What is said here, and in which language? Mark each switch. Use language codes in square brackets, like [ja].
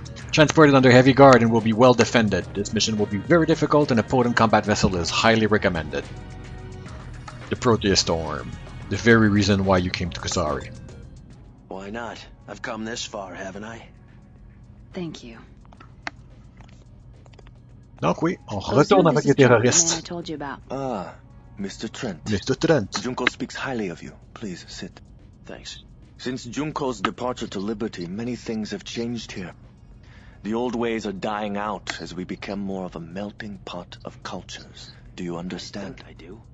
[en] Transported under heavy guard and will be well defended. This mission will be very difficult and a potent combat vessel is highly recommended. The Proteus Storm. The very reason why you came to Kusari. Why not? I've come this far, haven't I? Thank you. [fr] Donc oui, on retourne avec les terroristes. [en] I told you about. Ah, Mr. Trent. Mr. Trent. Junko speaks highly of you. Please, sit. Thanks. Since Junko's departure to liberty, many things have changed here. The old ways are dying out as we become more of a melting pot of cultures. Do you understand? I do.